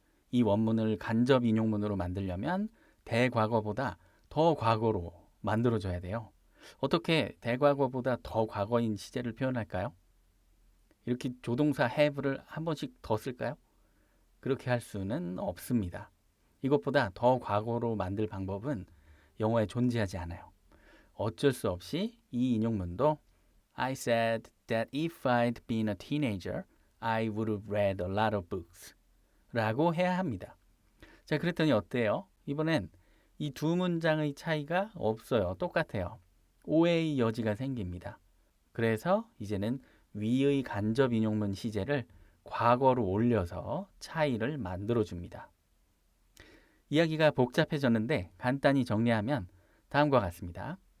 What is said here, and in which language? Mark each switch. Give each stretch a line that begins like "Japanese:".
Korean: 이 원문을 간접 인용문으로 만들려면 대과거보다 더 과거로 만들어줘야 돼요. 어떻게 대과거보다 더 과거인 시제를 표현할까요? 이렇게 조동사 have를 한 번씩 더 쓸까요? 그렇게 할 수는 없습니다. 이것보다 더 과거로 만들 방법은 영어에 존재하지 않아요. 어쩔 수 없이 이 인용문도
English: I said that if I'd been a teenager, I would have read a lot of books
Korean: 라고 해야 합니다. 자, 그랬더니 어때요? 이번엔 이 두 문장의 차이가 없어요. 똑같아요. 오해의 여지가 생깁니다. 그래서 이제는 위의 간접 인용문 시제를 과거로 올려서 차이를 만들어줍니다. 이야기가 복잡해졌는데 간단히 정리하면 다음과 같습니다.